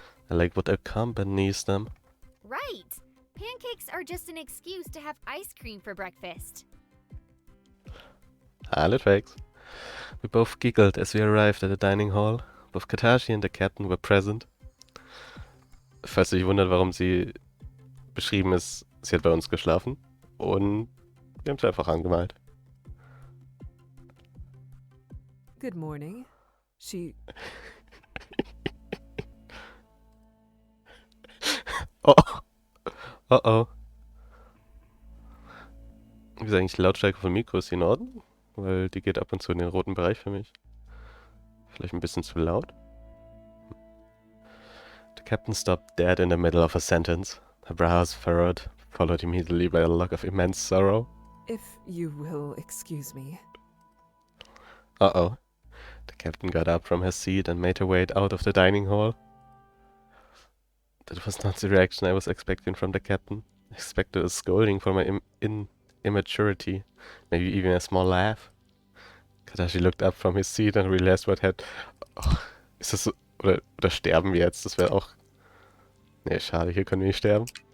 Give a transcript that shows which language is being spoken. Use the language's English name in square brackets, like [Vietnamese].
[English] I like what accompanies them. Right! Pancakes are just an excuse to have ice cream for breakfast. Pilot fakes. We both giggled as we arrived at the dining hall. Both Katashi and the captain were present. [German] Falls ihr euch wundert, warum sie beschrieben ist, sie hat bei uns geschlafen. Und wir haben sie einfach angemalt. [English] Good morning. She... Oh. Uh-oh. [German] Wie ist eigentlich die Lautstärke von Mikro? Ist die in Ordnung? Weil die geht ab und zu in den roten Bereich für mich. Vielleicht ein bisschen zu laut? [English] The captain stopped dead in the middle of a sentence. Her brows furrowed, followed immediately by a look of immense sorrow. If you will excuse me. Uh-oh. The captain got up from her seat and made her way out of the dining hall. That was not the reaction I was expecting from the captain. I expected a scolding for my immaturity, maybe even a small laugh. Kadashi looked up from his seat and realized what had... [German] Oh, ist das so... Oder sterben wir jetzt? Das wäre auch... Nee, schade, hier können wir nicht sterben.